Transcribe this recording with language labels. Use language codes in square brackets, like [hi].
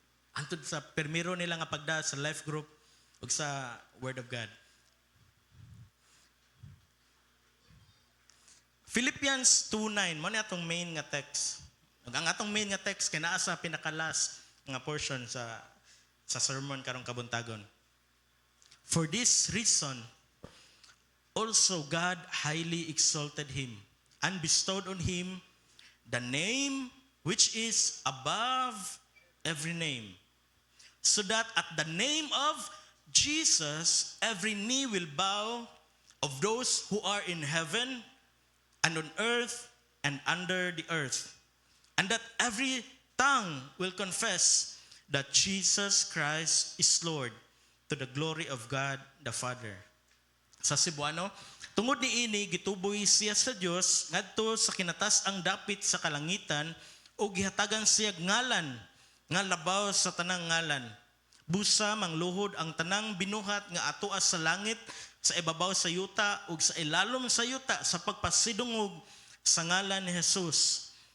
[ceb] Hantod sa permiro nila nga pagda sa life group ug sa Word of God. Philippians 2:9 mo ni atong main nga text. Ug ang atong main nga text kay naa sa pinakalas nga portion sa sermon karong kabuntagon. [en] For this reason also God highly exalted him and bestowed on him the name which is above every name, so that at the name of Jesus every knee will bow, of those who are in heaven and on earth and under the earth, and that every tongue will confess that Jesus Christ is Lord, to the glory of God the Father. [ceb] Sa Cebuano, tungod ni ini gituboy siya sa Dios ngadto sa kinatas ang dapit sa kalangitan o gihatagan siya ngalan nga labaw sa tanang ngalan. Busa mangluhod ang tanang binuhat nga atoa sa langit, sa ibabaw sa yuta ug sa ilalom sa yuta sa pagpasidungog sa ngalan ni Jesus.